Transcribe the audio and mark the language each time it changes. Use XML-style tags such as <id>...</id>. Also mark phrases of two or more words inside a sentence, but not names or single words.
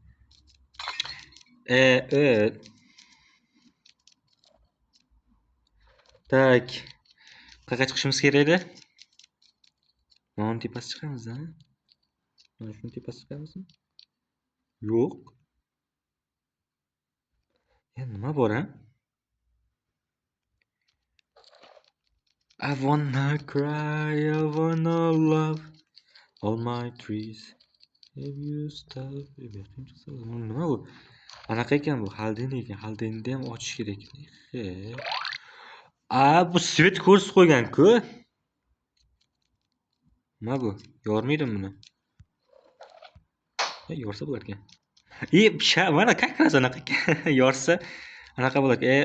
<uz>Tak. Qayerga chiqishimiz kerak edi? Mana tepasiga chiqamiz-a? Mana shuni tepasiga chiqamizmi? Yo'q. Nima bor-a?</uz> <en>I wanna cry, I wanna love all my trees. Have you stopped?</en> <uz>Nima bu? Anaqa ekan bu, xaldin ekan. Xaldinni ham ochish kerak. Bu svet ko'rsatib qo'ygan-ku. Nima bu? Yormaydimi buni? Yorsa bo'lar ekan. Mana</uz> <ru>как раз</ru> <uz>anaqa yorsa anaqa bo'lar ekan.</uz>